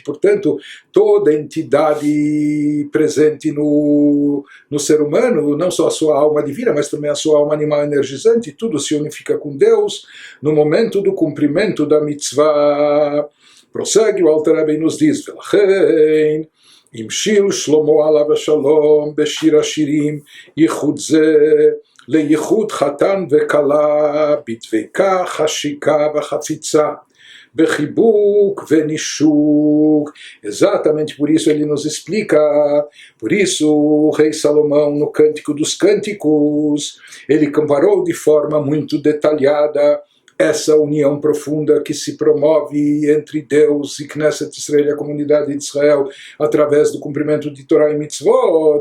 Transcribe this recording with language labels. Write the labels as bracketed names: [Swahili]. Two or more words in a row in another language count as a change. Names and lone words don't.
[Portuguese] Portanto, toda entidade presente no ser humano, não só a sua alma divina, mas também a sua alma animal energizante, tudo se unifica com Deus no momento do cumprimento da mitzvah. Prossegue o Alter Rebbe e nos diz: [Hebrew] המשיל שלמה עליו השלום בשיר השירים ייחוד זה לייחוד חתן וכלה בדבקה, חשיקה וחפיצה, בחיבוק ונישוק. [Portuguese] Exatamente por isso ele nos explica, por isso o rei Salomão no Cântico dos Cânticos ele comparou de forma muito detalhada essa união profunda que se promove entre Deus e [Hebrew] כנסת ישראל, [Portuguese] a comunidade de Israel, através do cumprimento de Torá e Mitzvot.